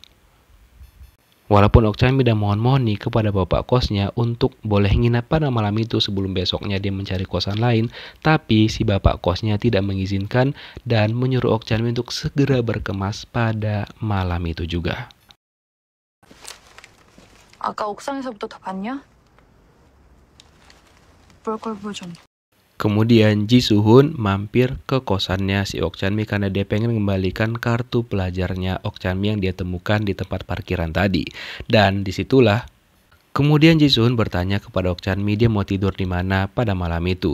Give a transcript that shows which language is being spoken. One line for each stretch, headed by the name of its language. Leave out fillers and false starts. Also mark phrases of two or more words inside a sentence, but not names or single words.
Indonesian: Walaupun Ok Chan-mi udah mohon-mohon nih kepada bapak kosnya untuk boleh nginap pada malam itu sebelum besoknya dia mencari kosan lain, tapi si bapak kosnya tidak mengizinkan dan menyuruh Ok Chan-mi untuk segera berkemas pada malam itu juga.
Korean: 아까 옥상에서부터 다 봤냐? 볼 걸 보여줘.
Indonesian: Kemudian Ji Soo-hun mampir ke kosannya si Ok Chan-mi karena dia pengen mengembalikan kartu pelajarnya Ok Chan-mi yang dia temukan di tempat parkiran tadi. Dan disitulah kemudian Ji Soo-hun bertanya kepada Ok Chan-mi dia mau tidur di mana pada malam itu.